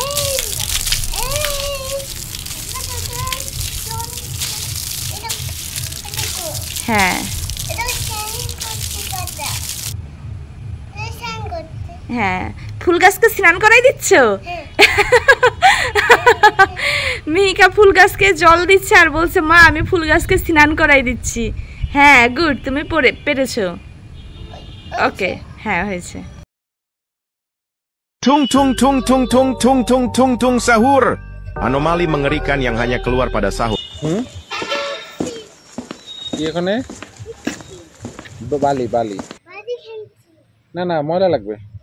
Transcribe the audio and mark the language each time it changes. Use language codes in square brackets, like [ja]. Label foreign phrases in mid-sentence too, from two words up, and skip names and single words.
[bn] হ্যাঁ হ্যাঁ, ফুল গাছকে স্নান করাই দিচ্ছ? মিহিকা ফুল গাছকে জল দিচ্ছে আর বলছে মা আমি ফুল গাছকে স্নান করাই দিচ্ছি। হ্যাঁ, গুড, তুমি পেরেছো। ওকে, হ্যাঁ হয়েছে। [id] Tung tung tung tung tung tung tung tung tung sahur. Anomali mengerikan yang hanya keluar pada sahur. [bn] কি এখানে বালি বালি না না ময়লা লাগবে।